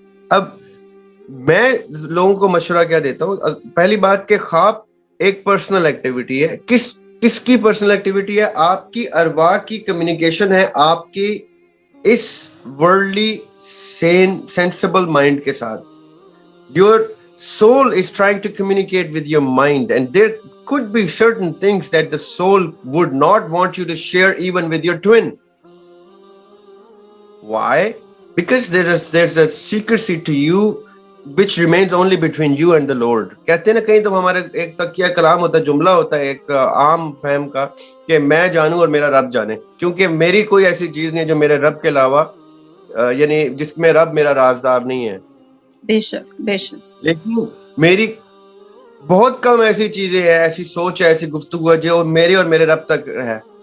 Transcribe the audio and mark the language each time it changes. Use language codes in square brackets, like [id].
[ur] اب میں لوگوں کو مشورہ کیا دیتا ہوں؟ پہلی بات کہ خواب ایک پرسنل ایکٹیویٹی ہے. کس کی پرسنل ایکٹیویٹی ہے؟ آپ کی ارواح کی کمیونیکیشن ہے آپ کی اس ورلڈلی سینسیبل مائنڈ کے ساتھ. [en] Your soul is trying to communicate with your mind, and there could be certain things that the soul would not want you to share even with your twin. Why? Because there's a secrecy to you which remains only between you and the Lord. [ur] کہتے ہیں نا، کہیں تو ہمارے ایک تقیہ کلام ہوتا ہے، جملہ ہوتا ہے ایک عام فہم کا کہ میں جانوں اور میرا رب جانے، کیونکہ میری کوئی ایسی چیز نہیں جو میرے رب کے علاوہ یعنی جس میں رب میرا رازدار نہیں ہے. بے شک بے شک. لیکن میری بہت کم ایسی چیزیں ہیں، ایسی سوچ ہے، ایسی گفتگو ہے جو میرے اور میرے رب تک ہے.